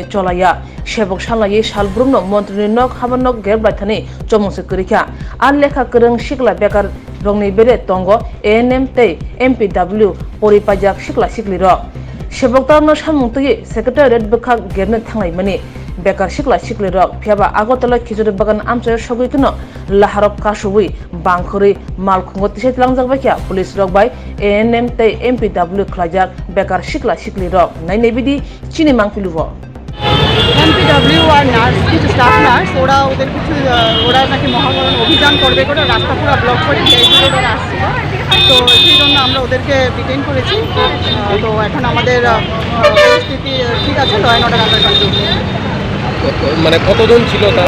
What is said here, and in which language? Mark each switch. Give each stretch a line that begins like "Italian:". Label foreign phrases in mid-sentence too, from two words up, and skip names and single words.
Kok Borok: चलाया सेबक सालायै सालब्रुमनो मन्त्रिनि नक हाबानक ग्रेबलायथानै चमंसो करिखा आर लेखा गोरों सिख्ला बेकार रंनि बेरे तंग एएनएम तै एमपिडब्लिउ परिपाजाक सिख्ला सिख्लि रक सेबक तलांनो सानमंथि सेक्रेटारियेट बोखा गेरनो थांनायमाने बेकार सिख्ला सिख्लि रक फियाबा आगरतला खिजुर बागान आमचाय सगैखनो लाहारक कासुबै बांखरै मालखुंग तिसे लांजाबायखा पुलिस रक बाय एएनएम तै एमपिडब्लिउ खलाजाक बेकार सिख्ला सिख्लि रक नायनाय बिदि चिनि मांपिलुव
Bangla: एमपिडब्लिउ আর নার্স কিছু স্টাফ নার্স ওরা নাকি মহাকরণ অভিযান করবে করে রাস্তা পুরো ব্লক করে ওরা আসছিল তো সেই জন্য আমরা ওদেরকে ডিটেইন করেছি তো এখন আমাদের পরিস্থিতি ঠিক আছে
English: law and order under control
Bangla: মানে কতজন ছিল তারা